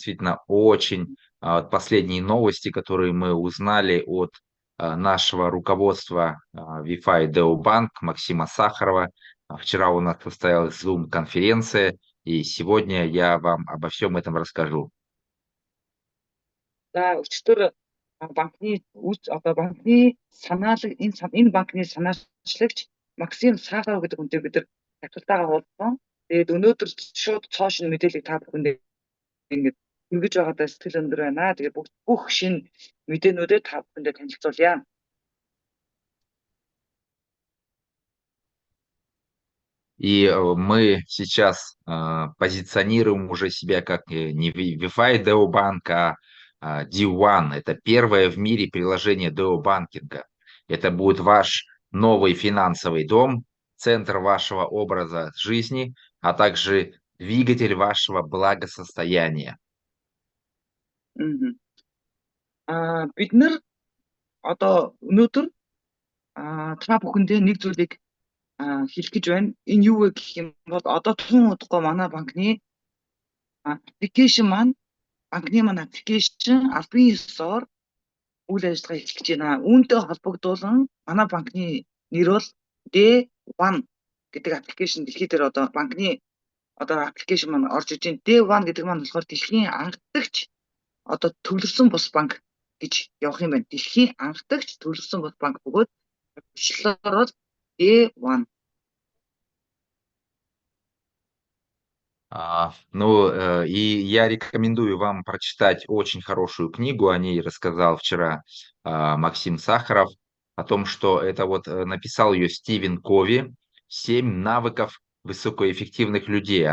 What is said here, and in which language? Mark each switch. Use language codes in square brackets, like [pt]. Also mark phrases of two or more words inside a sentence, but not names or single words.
[ru] действительно очень последние новости, которые мы узнали от нашего руководства VeFi DEO Bank Максима Сахарова. Вчера у нас состоялась Zoom-конференция, и сегодня я вам обо всем этом расскажу. Да, [mn] өчтөр банкны одоо банкны санаалаг энэ банкны санаачлагч Максим Сахаров гэдэг хүнтэй бид нар таталтайгаа уулзсан. Тэгээд өнөөдөр шууд цоошин мэдээллийг та бүхэндээ ингэж хүргэж байгаадаа сэтгэл өндөр байна. Тэгээд бүх шинэ мэдээнүүдээ та бүхэндээ танилцуулъя. [ru] И мы сейчас позиционируем уже себя как не VeFi DEO Bank, а D1. Это первое в мире приложение DEO банкинга. Это будет ваш новый финансовый дом, центр вашего образа жизни, а также двигатель вашего благосостояния. [mn] Бид нар одоо өнөөдөр та бүхэндээ нэг зүйлийг хэлэх гэж байна. Энэ юу вэ гэх юм бол одоо тун удахгүй манай банкны аппликейшн маань албан ёсоор үйл ажиллагаа эхлэх гэж байна. Үүнтэй холбогдуулан манай банкны нэр бол D1 гэдэг аппликейшн дэлхийд дээр одоо банкны аппликейшн маань орж иж байна. D1 гэдэг маань болохоор дэлхийн анхдагч одоо төвлөрсөн бус банк гэж явах юм байна. Дэлхийн анхдагч төвлөрсөн бус банк бөгөөд бичлэлээр бол D1. [ru] И я рекомендую вам прочитать очень хорошую книгу, о ней рассказал вчера Максим Сахаров, о том, что это вот написал ее Стивен Кови, «7 навыков высокоэффективных людей».